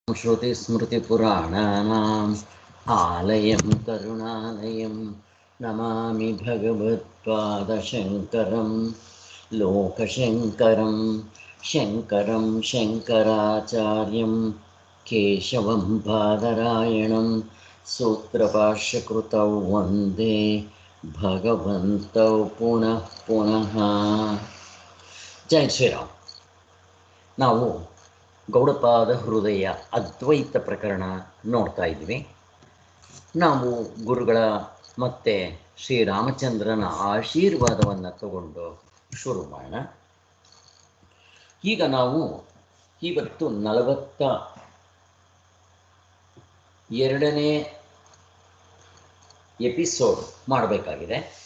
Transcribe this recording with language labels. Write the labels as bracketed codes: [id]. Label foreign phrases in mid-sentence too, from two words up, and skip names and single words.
[sa] श्रुतिस्मृतिपुराणानाम् आलयं करुणालयं नमामि भगवत्पादशङ्करं लोकशङ्करं शङ्करं शङ्कराचार्यं केशवं बादरायणं सूत्रभाष्यकृतौ वन्दे भगवन्तौ पुनः पुनः। जय श्रीराम। [kn] ನಾವು ಗೌಡಪಾದ ಹೃದಯ ಅದ್ವೈತ ಪ್ರಕರಣ ನೋಡ್ತಾ ಇದ್ವಿ. ನಾವು ಗುರುಗಳ ಮತ್ತು ಶ್ರೀರಾಮಚಂದ್ರನ ಆಶೀರ್ವಾದವನ್ನು ತಗೊಂಡು ಶುರು ಮಾಡೋಣ. ಈಗ ನಾವು ಇವತ್ತು 42ನೇ ಎಪಿಸೋಡ್ ಮಾಡಬೇಕಾಗಿದೆ.